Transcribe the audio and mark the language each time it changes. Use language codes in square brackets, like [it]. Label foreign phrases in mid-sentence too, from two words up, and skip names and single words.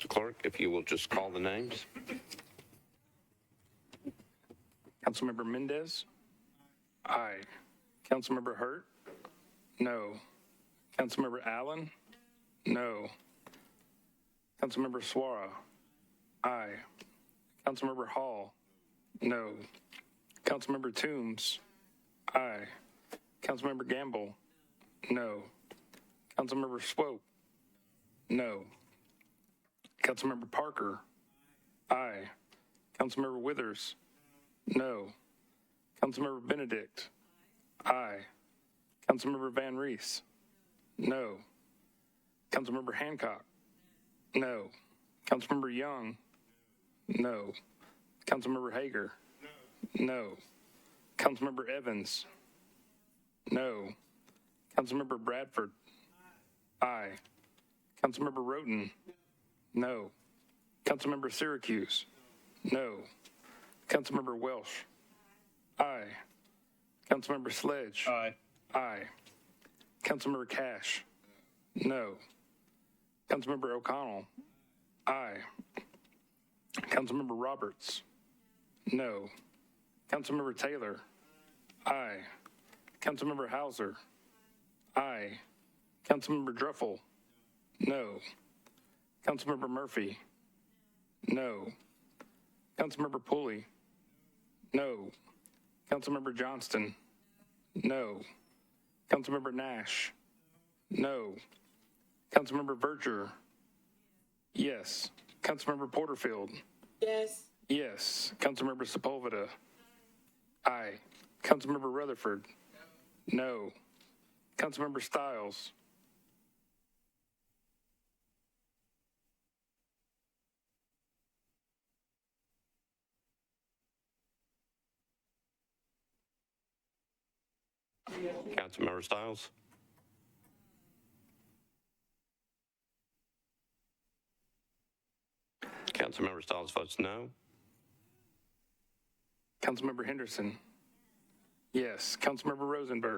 [en] Clerk, if you will just call the names. Councilmember Mendez? Aye. Councilmember Hurt? No. Councilmember Allen? No. Councilmember Suara? Aye. Councilmember Hall? No. Councilmember Toombs? Aye. Councilmember Gamble? No. Councilmember Swope? No. Councilmember Parker? Aye. Councilmember Withers? No. Councilmember Benedict? Aye. Councilmember Van Rees? No. Councilmember Hancock? No. Councilmember Young? No. Councilmember Hager? No. Councilmember Evans? No. Councilmember Bradford? Aye. Councilmember Roten? No. Councilmember Syracuse? No. Councilmember Welsh? Aye. Councilmember Sledge? Aye. Aye. Councilmember Cash? No. Councilmember O'Connell? Aye. Councilmember Roberts? No. Councilmember Taylor? Aye. Councilmember Hauser? Aye. Councilmember Druffel? No. Councilmember Murphy? No. Councilmember Pulley? No. Councilmember Johnston? No. Councilmember Nash? No. Councilmember Verger? Yes. Councilmember Porterfield? Yes. Yes. Councilmember Sepulveda? Aye. Councilmember Rutherford? No. Councilmember Stiles? Councilmember Stiles? Councilmember Stiles votes no. Councilmember Henderson? Yes. Councilmember Rosenberg?